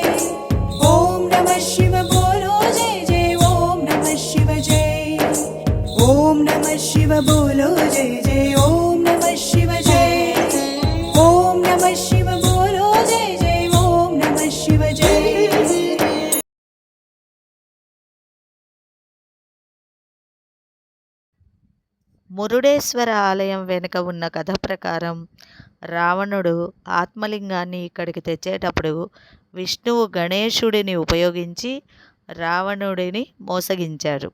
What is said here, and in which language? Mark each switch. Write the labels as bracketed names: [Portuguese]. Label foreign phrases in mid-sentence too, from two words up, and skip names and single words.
[Hindi] ओम नमः शिव बोलो जय जय ओम नमः शिव जय ओम नमः शिव बोलो जय जय ओम नमः शिव जय ओम नमः शिव बोलो जय जय ओम नमः शिव जय [Telugu] మురుడేశ్వర ఆలయం వెనుక ఉన్న కథ ప్రకారం రావణుడు ఆత్మలింగాన్ని ఇక్కడికి తెచ్చేటప్పుడు విష్ణువు గణేశుడిని ఉపయోగించి రావణుడిని మోసగించారు.